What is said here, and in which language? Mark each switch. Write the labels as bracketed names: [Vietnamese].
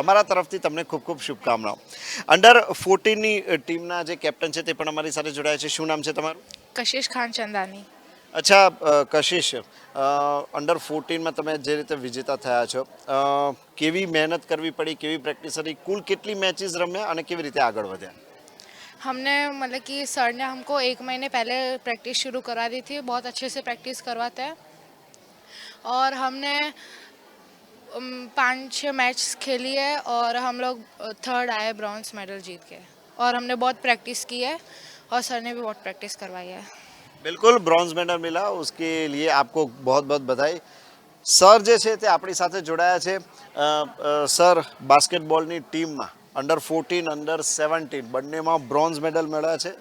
[Gujarati] અમારા તરફથી તમને ખૂબ ખૂબ શુભકામનાઓ. અંડર 14ની ટીમના જે કેપ્ટન છે તે પણ અમારી સાથે જોડાયા છે. શું નામ છે તમારું? કશિશ ખાન ચંદાની. અચ્છા, કશિશ, અંડર 14માં તમે જે રીતે વિજેતા થયા છો, કેવી મહેનત કરવી પડી, કેવી પ્રેક્ટિસ કરી, કુલ કેટલી મેચીસ રમ્યા અને કેવી રીતે આગળ વધ્યા? [Hindi] हमने मतलब कि सर ने हमको 1 महीने पहले प्रैक्टिस शुरू करा दी थी, बहुत अच्छे से प्रैक्टिस करवाते हैं. और हमने 5-6 मैच खेली है और हम लोग 3rd आए ब्रॉन्ज मेडल जीत के. और हमने बहुत प्रैक्टिस की है और सर ने भी बहुत प्रैक्टिस करवाई है. બિલકુલ, બ્રોન્ઝ મેડલ મિલા, उसके लिए आपको बहुत बहुत બધાઈ. [Gujarati] સર જે છે તે આપણી સાથે જોડાયા છે. સર, બાસ્કેટબોલની ટીમમાં અંડર 14, અંડર 17 બંનેમાં બ્રોન્ઝ મેડલ મળ્યા છે.